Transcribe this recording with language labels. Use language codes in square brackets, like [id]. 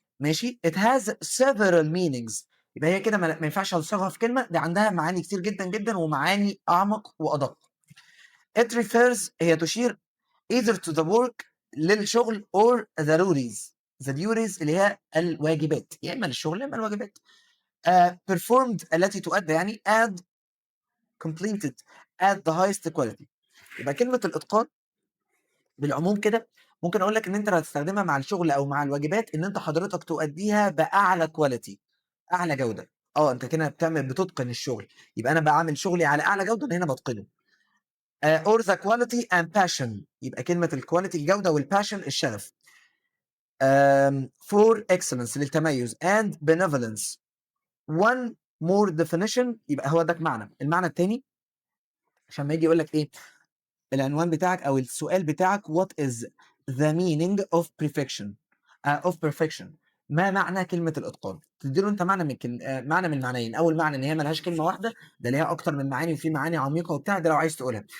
[ar] ماشي [en] it has several meanings، [ar] يبقى هي كده ما ينفعش اوصفها في كلمه، دي عندها معاني كتير جدا جدا ومعاني اعمق وادق. [en] it refers [ar] هي تشير [en] either to the work [ar] للشغل [en] or the duties [ar] اللي هي الواجبات، يا اما للشغل يا اما الواجبات. performed التي تؤدى يعني at [en] completed at the highest quality. [ar] يبقى كلمة الإتقان بالعموم كده ممكن أقول لك إن أنت لو هتستخدمها مع الشغل أو مع الواجبات إن أنت حضرتك تؤديها بأعلى quality، أعلى جودة. أنت كده بتتقن الشغل، يبقى أنا باعمل شغلي على أعلى جودة، أنا هنا باتقنه. [en] or the quality and passion، [ar] يبقى كلمة الquality الجودة والpassion الشغف. [en] for excellence [ar] للتميز [en] and benevolence. one more definition، [ar] يبقى هو ده المعنى التاني عشان ما يجي يقول لك ايه العنوان بتاعك او السؤال بتاعك [en] what is the meaning of perfection. [ar] ما معنى كلمة الإتقان؟ تديله أنت معنى معنى من المعنيين، أول معنى إن هي ملهاش كلمة واحدة، ده ليها أكتر من معاني وفي معاني عميقة وبتاع، ده لو عايز تقولها.